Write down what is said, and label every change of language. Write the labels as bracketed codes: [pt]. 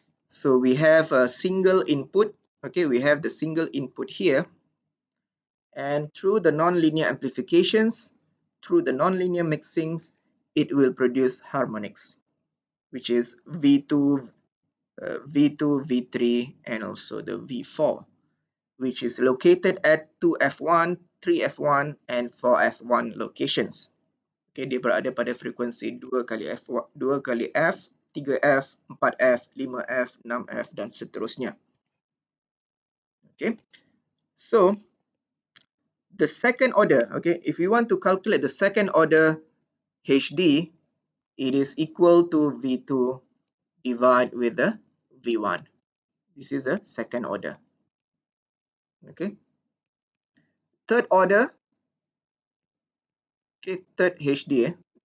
[en] So we have a single input. Okay, we have the single input here, and through the nonlinear amplifications, through the nonlinear mixings, it will produce harmonics, which is V2, V3, and also the V4, which is located at 2F1, 3F1, and 4F1 locations. [ms] Okay, dia berada pada frekuensi 2 kali F, 3F, 4F, 5F, 6F, dan seterusnya. [en] Okay, so the second order, okay, if you want to calculate the second order HD, it is equal to V2 divided with the V1. This is a second order. Okay. Third order, okay, third HD.